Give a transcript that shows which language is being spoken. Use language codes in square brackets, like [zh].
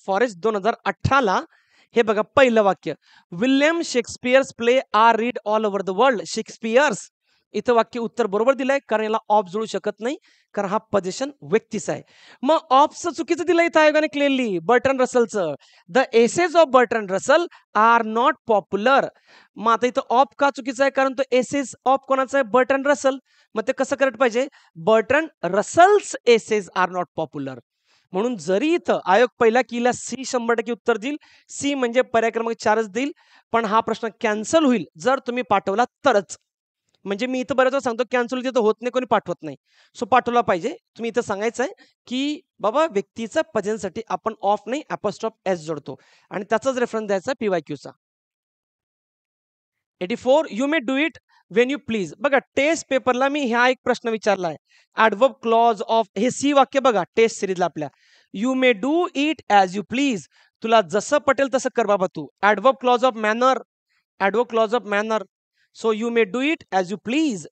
[mr] Forest 2018ला. हे बघा पहिलं वाक्य [en] William Shakespeare's play are read all over the world. [mr] Shakespeare's इथं वाक्य उत्तर बरोबर दिलंय कारण याला ऑफ जोडू शकत नाही कारण हा पोझिशन व्यक्तीचा आहे. मग ऑफचं चुकीचं दिलंय इथं आयोगाने clearly बर्ट्रंड रसलचं. [en] The essays of Bertrand Russell are not popular. [mr] मग आता इथं ऑफ का चुकीचं आहे कारण तो एसेज ऑफ कोणाचा आहे? बर्ट्रंड रसल. मग ते कसं करायला पाहिजे? [en] Bertrand Russell's essays are not popular. [mr] म्हणून जरी इथं आयोग पहिल्या कीला सी 100% उत्तर देईल. सी म्हणजे पर्याय क्रमांक 4च देईल. पण हा प्रश्न कॅन्सल होईल जर तुम्ही पाठवला तरच. म्हणजे मी इथं बऱ्याच वेळा सांगतो कॅन्सल तिथं होत नाही, कोणी पाठवत नाही. सो पाठवला पाहिजे. तुम्ही इथं सांगायचं आहे, की बाबा व्यक्तीचा प्रेझेन्ससाठी आपण ऑफ नाही अपॉस्ट्रॉफ एस जोडतो आणि त्याचाच रेफरन्स द्यायचा PYQचा. [en] 84 you may do it when you please. [mr] बघा टेस्ट पेपरला मी हा एक प्रश्न विचारलाय. ॲडव्हर्ब क्लॉज ऑफ हे सी वाक्य बघा टेस्ट सिरीजला आपल्या. [en] You may do it as you please. [mr] तुला जसं पटेल तसं कर बाबा तू. [en] Adverb clause of manner. Adverb clause of manner. So you may do it as you please.